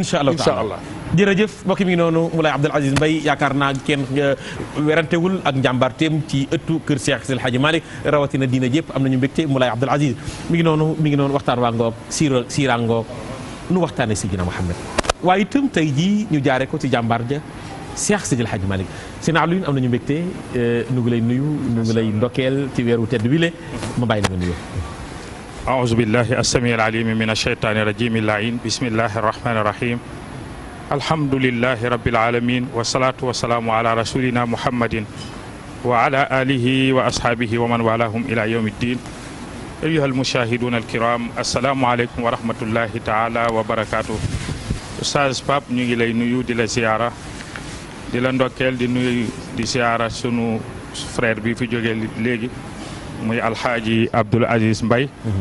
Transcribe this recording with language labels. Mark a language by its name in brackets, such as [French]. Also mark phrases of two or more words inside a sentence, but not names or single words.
[Arabic] إن شاء الله [Wolof] jërëjëf mbokk mi ngi noonu Moulay Abdoul Aziz Mbaye yaakaar naa kenn werantewul ak njàmbaarteem ci ëttu kër Cheikh Seydil Hadji Malick rawatina diina jépp am nañu mbégte Moulay Abdoul Aziz mi ngi noonu waxtaan waa ngoog siira ngoog nu waxtaane Seydina Mouhamed waaye itam tey jii ñu jaare ko ci jàmbaar ja Cheikh Seydil Hadji Malick seen Alioune am nañu mbégte nu ngi lay nuyu nu ngi lay ndokkeel ci weeru tedd wi le ma bàyyi la nga nuyoo [Arabic] أعوذ بالله السميع العليم من الشيطان الرجيم اللعين بسم الله الرحمن الرحيم الحمد لله رب العالمين والصلاة والسلام على رسولنا محمد وعلى آله وأصحابه ومن والاهم إلى يوم الدين أيها المشاهدون الكرام السلام عليكم ورحمة الله تعالى وبركاته [Wolof] Oustaz Pape ñu ngi lay nuyu di la ziyaara di la ndokkeel di nuyu di ziyaara sunu frère bi fi jógee léegi muy alxaaji Abdoul Aziz Mbaye